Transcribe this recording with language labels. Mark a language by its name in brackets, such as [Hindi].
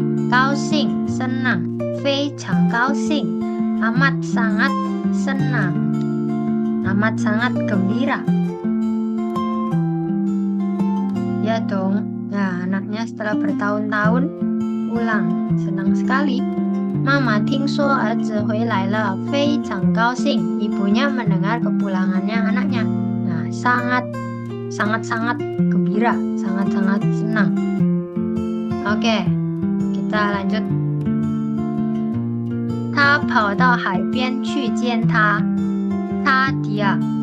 [Chinese] 高兴 [Indonesian] senang. [Chinese] 非常高兴 [Indonesian] amat sangat senang. Amat sangat gembira. Ya dong. Nah, anaknya setelah bertahun-tahun pulang, senang sekali. [Chinese] Mama 听说儿子回来了，非常高兴. [Indonesian] Ibunya mendengar kepulangannya anaknya. Nah, sangat gembira, sangat senang. Oke, kita lanjut. [Chinese] 他跑到海边去见他. [Indonesian] Dia.